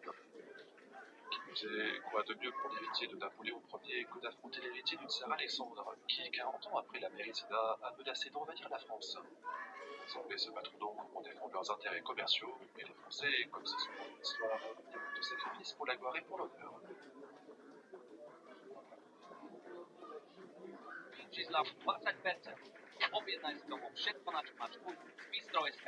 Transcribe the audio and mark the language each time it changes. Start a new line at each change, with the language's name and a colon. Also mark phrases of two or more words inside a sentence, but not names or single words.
French: Qui plus est, quoi de mieux pour l'héritier de Napoléon Ier que d'affronter l'héritier du tsar Alexandre, qui, 40 ans après la Mérisida, a menacé d'envahir la France. Les Anglais se battront donc pour défendre leurs intérêts commerciaux, et les Français, comme c'est souvent une histoire, font de sacrifices pour la gloire et pour l'honneur.
Slovak: Čísla 25. Objednaj z toho všetko, na čo máš chuť, z Bistro.sk.